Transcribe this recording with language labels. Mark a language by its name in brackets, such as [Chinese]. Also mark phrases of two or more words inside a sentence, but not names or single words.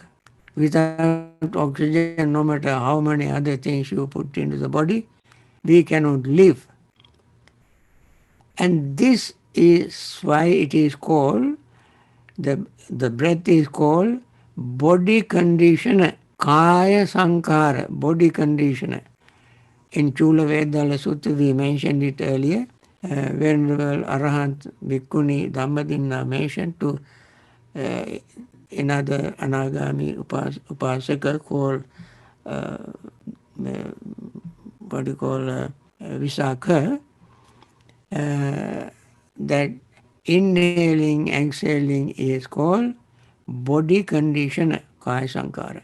[English] Without oxygen, no matter how many other things you put into the body, we cannot live. And this is why it is called, the breath is called body conditioner, [Pali] kaya sankara, [English] body conditioner. In Chula Vedala Sutta we mentioned it earlier, Venerable Arahant Bhikkhuni Dhammadinna mentioned to another Anagami Upasaka called what do you call Visakha, that inhaling, exhaling is called body conditioner, [Pali] Kaya Sankara.